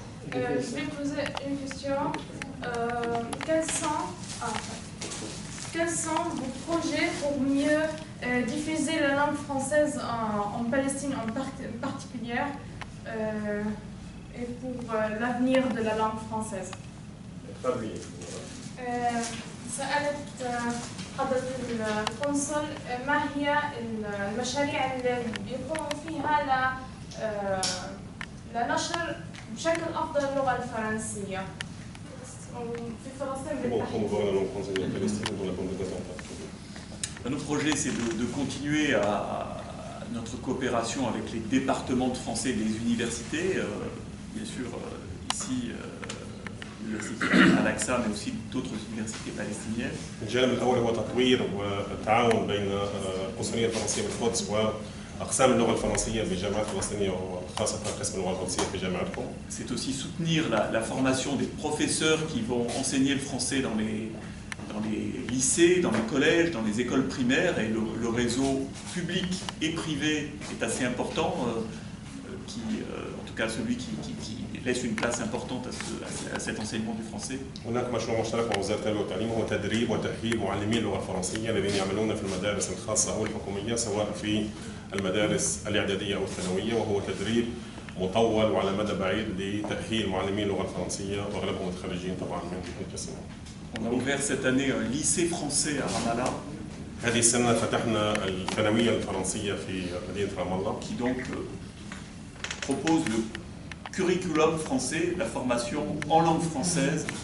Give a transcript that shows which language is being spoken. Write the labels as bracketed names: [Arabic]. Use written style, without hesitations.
[French] Je vais poser une question. Quels sont vos projets pour mieux diffuser la langue française en Palestine en particulier et pour l'avenir de la langue française? [Arabic] سألت حضرة القنصل ما هي المشاريع اللي بيقوموا فيها لنشر بشكل أفضل اللغة الفرنسية في فلسطين بالتحديد. [French] Notre projet, c'est de continuer à notre coopération avec les départements de français des universités, bien sûr ici l'université Al-Aqsa, mais aussi d'autres universités palestiniennes. [Arabic] الجانب الأول هو تطوير والتعاون بين القنصلية الفرنسية بالقدس وأقسام اللغة الفرنسية بالجامعات الفلسطينية وخاصة قسم اللغة القدسية في جامعتكم. [French] C'est aussi soutenir la formation des professeurs qui vont enseigner le français dans les lycées, dans les collèges, dans les écoles primaires, et le réseau public et privé est assez important, en tout cas celui qui laisse une place importante à cet enseignement du français. [Arabic] هناك مشروع مشترك مع وزارة التربية والتعليم هو تدريب وتأهيل معلمي اللغة الفرنسية الذين يعملون في المدارس الخاصة أو الحكومية، سواء في المدارس الإعدادية أو الثانوية، وهو تدريب مطول وعلى مدى بعيد لتأهيل معلمي اللغة الفرنسية وأغلبهم متخرجين طبعا من القسم. [French] On a ouvert cette année un lycée français à Ramallah [Arabic] هذه السنة فتحنا الثانوية الفرنسية في مدينة رام الله. [French] Qui donc propose le curriculum français, la formation en langue française.